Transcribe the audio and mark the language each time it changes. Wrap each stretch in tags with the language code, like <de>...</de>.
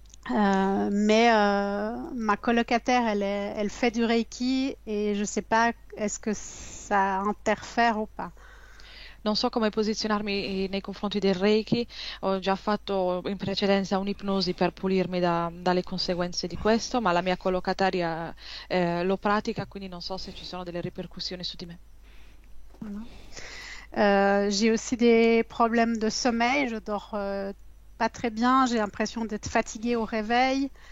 <fr>Mais ma colocataire, elle fait du Reiki et je sais pas est-ce que ça interfère ou pas.</fr> <it>Non so come posizionarmi nei confronti del Reiki, ho già fatto in precedenza un'ipnosi per pulirmi dalle conseguenze di questo, ma la mia collocataria lo pratica, quindi non so se ci sono delle ripercussioni su di me.</it> <fr>Voilà. J'ai aussi des problèmes de sommeil, je dors pas très bien, j'ai l'impression d'être fatiguée au réveil.</fr>